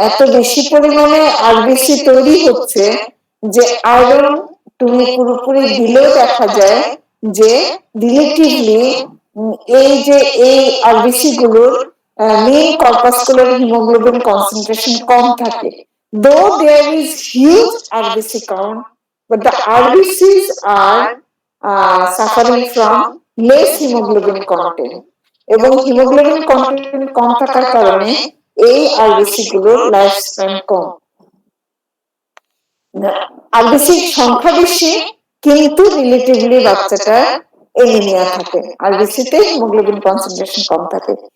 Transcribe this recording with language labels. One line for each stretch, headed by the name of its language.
Bangla: বেশি পরিমাণে আরবিসি তৈরি হচ্ছে যে আয়রন তুমি পুরোপুরি দিলেও দেখা যায় যে রিলেটিভলি এই আরবিসি গুলোর মেইন কর্পাসকুলার হিমোগ্লোবিন কনসেন্ট্রেশন কম থাকে।
English: Though there is huge RBC count, but the RBCs are suffering from less hemoglobin content.
Bangla: এবং হিমোগ্লোবিন কন্টেন্ট কম থাকার কারণে এই আরবিসি গুলোর লাইফ স্প্যান কম। আরবিসি সংখ্যা বেশি কিন্তু রিলেটিভলি বাচ্চাটা এনিমিয়া থাকে, আরবিসিতে হিমোগ্লোবিন কনসেন্ট্রেশন কম থাকে।